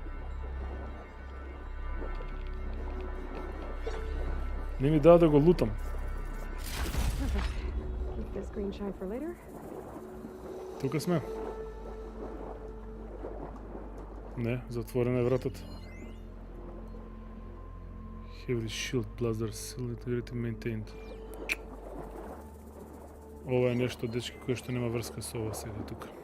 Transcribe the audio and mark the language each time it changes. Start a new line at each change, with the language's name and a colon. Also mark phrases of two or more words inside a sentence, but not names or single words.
Macedonian: Не ми дава да го лутам. Тука сме. Не, затворена е вратата.
English: Heavy shield blaster seal integrity maintained.
Macedonian: Ова е нешто, дечки, кое што нема врска со ова сега тука.